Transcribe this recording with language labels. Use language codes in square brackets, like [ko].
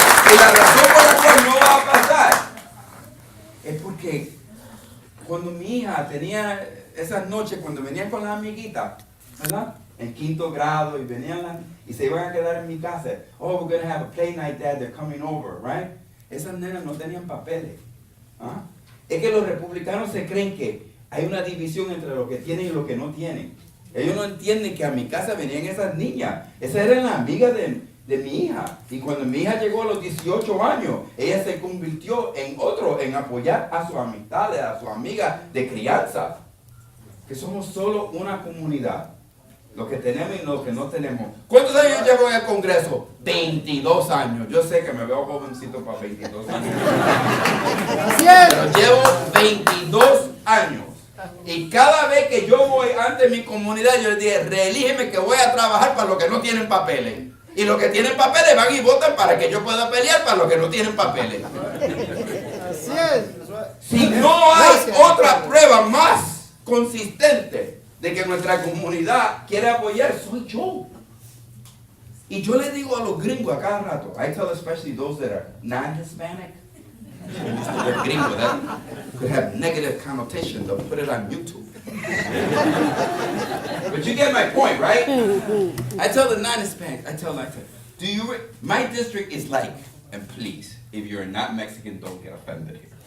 [es] Y la razón por la cual no va a pasar es porque cuando mi hija tenía esas noches, cuando venían con las amiguitas, ¿verdad? En quinto grado y venían y se iban a quedar en mi casa. [en] Oh, we're going to have a play night, Dad, they're coming over, right? [es] Esas nenas no tenían papeles. ¿Ah? Es que los republicanos se creen que hay una división entre los que tienen y los que no tienen. Ellos no entienden que a mi casa venían esas niñas. Esas eran las amigas de mi hija. Y cuando mi hija llegó a los 18 años, ella se convirtió en apoyar a sus amistades, a sus amigas de crianza. Que somos solo una comunidad. Los que tenemos y los que no tenemos. ¿Cuántos años llevo en el Congreso? 22 años. Yo sé que me veo jovencito para 22 años. Pero llevo 22 años. Y cada vez que yo voy ante mi comunidad, yo les digo, reelígeme que voy a trabajar para los que no tienen papeles. Y los que tienen papeles van y votan para que yo pueda pelear para los que no tienen papeles. Así es. Si no hay otra prueba más consistente de que nuestra comunidad quiere apoyar, soy yo. Y yo le digo a los gringos a cada rato, [en] I tell especially those that are non-Hispanic, the gringo, that could have negative connotation, they'll put it on YouTube. But you get my point, right? I tell the non-Hispanic, I tell them, my district is like, and please, if you're not Mexican, don't get offended here.